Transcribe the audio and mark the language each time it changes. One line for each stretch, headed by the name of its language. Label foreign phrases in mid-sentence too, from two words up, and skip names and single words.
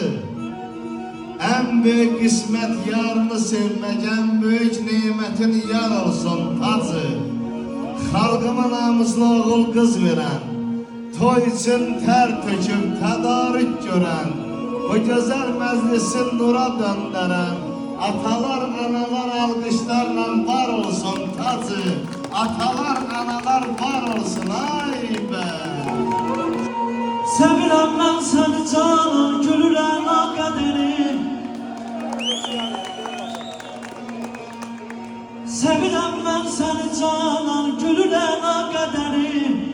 Turkish: En büyük kısmet yarını sevmek, en büyük nimetin yar olsun tacı. Halkıma namuslu oğul kız veren, toy için ter töküp tedarik gören, bu güzel meclisin nura döndüren, atalar analar alkışlarla var olsun tacı. Atalar analar var olsun ay be.
Azerbaijani: Sevirəm mən səni canım, gülürəm o qədərim. Sevirəm mən səni canan, gülürəm o qədərim.